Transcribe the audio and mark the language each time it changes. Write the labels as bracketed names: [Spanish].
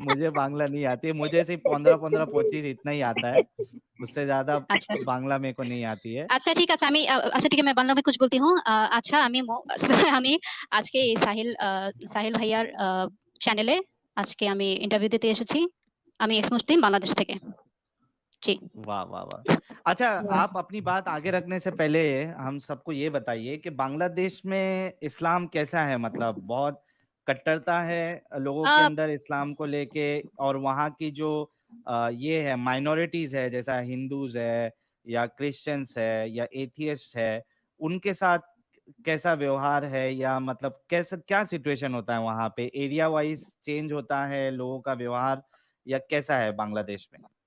[Hindi] मुझे बांग्ला नहीं आती है, मुझे सिर्फ 15-15-25 इतना ही आता है, उससे ज्यादा अच्छा बांग्ला मेरे को नहीं आती है। [Bangla] আচ্ছা ঠিক আছে, আমি আচ্ছা ঠিক [Hindi] है मैं बांग्ला में कुछ बोलती हूँ। [Bangla] আচ্ছা আমি আজকে এই সাহিল ভাইয়ার চ্যানেলে আজকে আমি ইন্টারভিউ দিতে এসেছি। আমি এক্স মুসলিম বাংলাদেশ থেকে। জি। [Hindi] वाह वाह वाह। अच्छा, वाह। आप अपनी बात आगे रखने से पहले हम सबको ये बताइए कि बांग्लादेश में इस्लाम कैसा है, मतलब बहुत कट्टरता है लोगों के अ, अंदर इस्लाम को लेके, और वहाँ की जो ये है माइनॉरिटीज है, जैसा हिंदूज है या क्रिश्चियंस है या एथियस्ट है, उनके साथ कैसा व्यवहार है, या मतलब कैसा क्या सिचुएशन होता है वहाँ पे, एरिया वाइज चेंज होता है लोगों का व्यवहार, या कैसा है बांग्लादेश में?